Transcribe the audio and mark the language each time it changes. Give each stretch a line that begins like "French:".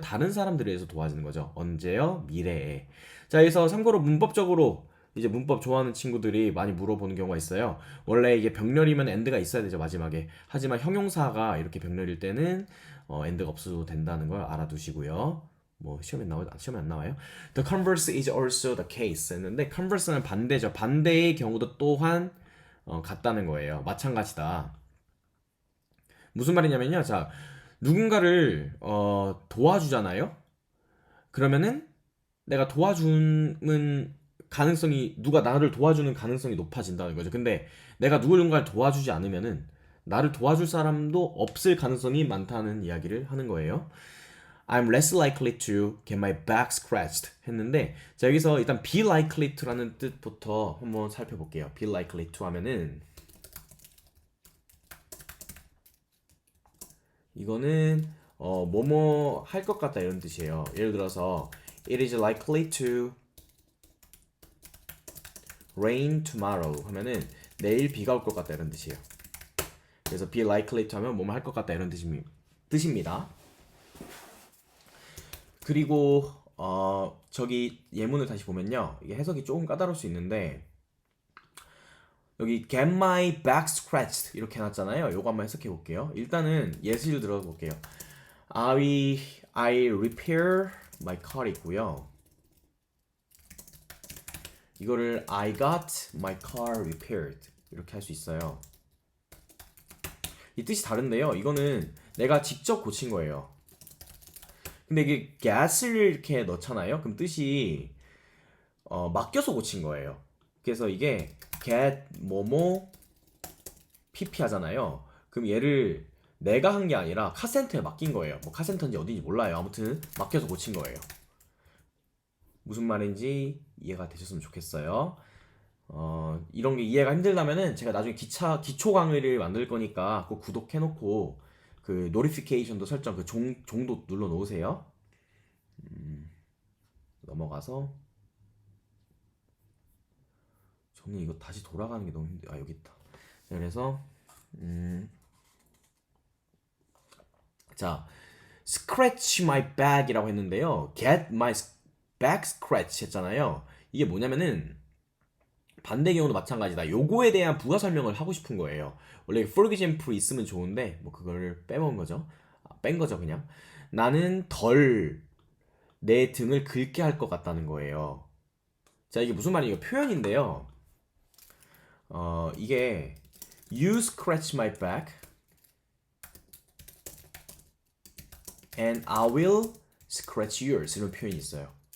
Korean: 다른 사람들에 의해서 도와지는 거죠. 언제요? 미래에. 자, 그래서 참고로 문법적으로 이제 문법 좋아하는 친구들이 많이 물어보는 경우가 있어요. 원래 이게 병렬이면 end가 있어야 되죠, 마지막에. 하지만 형용사가 이렇게 병렬일 때는 end가 없어도 된다는 걸 알아두시고요. 뭐 시험에 안 나와요?
English: The converse is also the case
Korean: 했는데
English: converse는
Korean: 반대죠. 반대의 경우도 또한 같다는 거예요. 마찬가지다. 무슨 말이냐면요. 자, 누군가를 도와주잖아요. 그러면은 내가 도와주는 가능성이 누가 나를 도와주는 가능성이 높아진다는 거죠. 근데 내가 누군가를 도와주지 않으면은 나를 도와줄 사람도 없을 가능성이 많다는 이야기를 하는 거예요.
English: I'm less likely to get my back scratched
Korean: 했는데 자 여기서 일단
English: be likely to라는
Korean: 뜻부터 한번 살펴볼게요. be likely to 하면은 이거는 뭐뭐 할 것 같다 이런 뜻이에요. 예를 들어서
English: it is likely to rain tomorrow
Korean: 하면은 내일 비가 올 것 같다 이런 뜻이에요. 그래서 be likely to 하면 뭐뭐 할 것 같다 이런 뜻입니다. 그리고 저기 예문을 다시 보면요. 이게 해석이 조금 까다로울 수 있는데 여기
English: get my back scratched
Korean: 이렇게 해놨잖아요. 요거 한번 해석해 볼게요. 일단은 예시를 들어볼게요.
English: I repair my car
Korean: 있고요. 이거를
English: I got my car repaired
Korean: 이렇게 할 수 있어요. 이 뜻이 다른데요. 이거는 내가 직접 고친 거예요. 근데 이게 get을 이렇게 넣잖아요. 그럼 뜻이 맡겨서 고친 거예요. 그래서 이게 get 뭐뭐 pp 하잖아요. 그럼 얘를 내가 한 게 아니라 카센터에 맡긴 거예요. 뭐 카센터인지 어딘지 몰라요. 아무튼 맡겨서 고친 거예요. 무슨 말인지 이해가 되셨으면 좋겠어요. 이런 게 이해가 힘들다면은 제가 나중에 기초 강의를 만들 거니까 꼭 구독해놓고 그 노티피케이션도 설정 그 종도 눌러 놓으세요. 넘어가서 저는 이거 다시 돌아가는 게 너무 힘들어. 아 여기 있다. 자, 그래서 자 scratch my back이라고 했는데요.
English: get my back scratch
Korean: 했잖아요. 이게 뭐냐면은 반대 경우도 마찬가지다. 요거에 대한 부가 설명을 하고 싶은 거예요. 원래
English: for example
Korean: 있으면 좋은데 뭐 그걸 빼먹은 거죠. 뺀 거죠 그냥. 나는 덜 내 등을 긁게 할 것 같다는 거예요. 자 이게 무슨 말이에요? 표현인데요. 이게
English: you scratch my back and I will scratch yours
Korean: 이런 표현이 있어요.